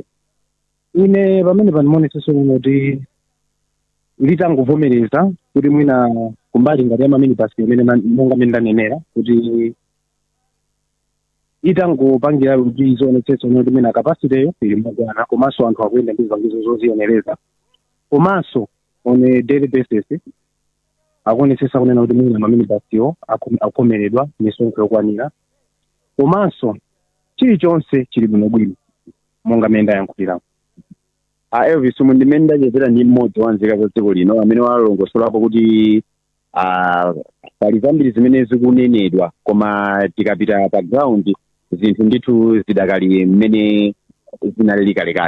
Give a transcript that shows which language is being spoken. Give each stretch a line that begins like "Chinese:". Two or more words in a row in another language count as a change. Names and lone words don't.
Nyanja: Ine pamene panimoneseso kuti litangovomereza kuti mwina kumbali ngati ya minibus imene monga mene ndanenera kuti itangopangira kuti izionetsetsa kuti mena kapasiteyo ili mokwana komanso anthu akuyenda ndi zipangizo zoziyenereza komanso
English: on a daily basis
Nyanja: akuonetsetsa kunena kuti mwina maminibasiwo akhomeredwa misonkho yokwanira komanso chilichonse chili bwinobwino monga mmene ndayankhulirapo. Elvis mundimene ndachezera ndi mmodzi wa nzika za dziko lino amene walongosolapo kuti pali zambiri zimene zikunenedwa koma tikapita pa ground zinthu ndithu zidakali mmene zinalili kalekale.